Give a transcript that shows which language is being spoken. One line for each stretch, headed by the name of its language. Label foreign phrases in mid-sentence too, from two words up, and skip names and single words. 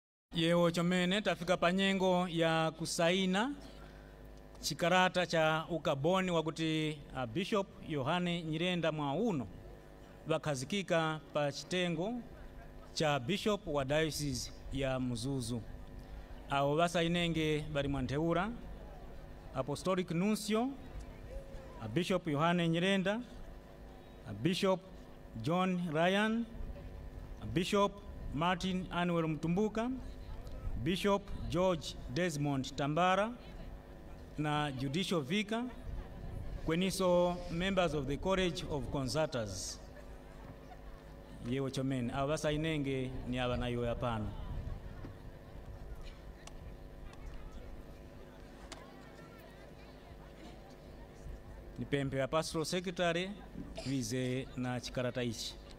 Tumbuka: Yewo chomene tafika panyengo ya kusaina chikarata cha ukaboni wakuti Bishop Yohane Nyirenda mwa uno wakhazikika pa chitengo cha Bishop wa Diocese ya Muzuzu. Awo basainenge bali mwantheura Apostolic Nuncio Bishop Yohane Nyirenda, Bishop John Ryan, Bishop Martin Anuel Mtumbuka, Bishop George Desmond Tambara na
English: Judicial Vicar,
Tumbuka: kweniso
English: members of the College of Concertors.
Tumbuka: Yewo chomene aba basainenge ni aba nayo yapana. Nipempe ya
English: Pastoral Secretary
Tumbuka: vize na chikarata ichi.